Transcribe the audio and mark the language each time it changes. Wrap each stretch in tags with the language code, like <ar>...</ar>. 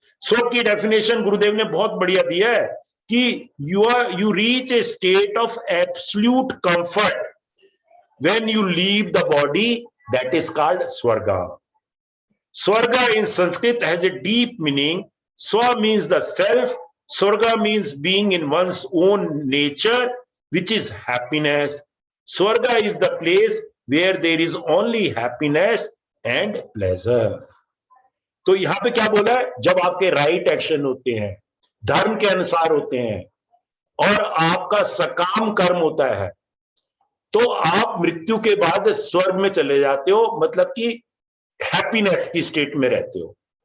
<hi>स्वर्ग की डेफिनेशन गुरुदेव ने बहुत बढ़िया दिया है कि</hi> <en>You reach a state of absolute comfort when you leave the body, that is called Swarga. Swarga in Sanskrit has a deep meaning. Swa means the self, Swarga means being in one's own nature, which is happiness. Swarga is the place where there is only happiness and pleasure.</en> <hi>तो यहां पे क्या बोला है, जब आपके राइट एक्शन होते हैं, धर्म के अनुसार होते हैं, और आपका सकाम कर्म होता है, तो आप मृत्यु के बाद स्वर्ग में चले जाते हो, मतलब कि हैप्पीनेस की स्टेट में रहते हो।</hi>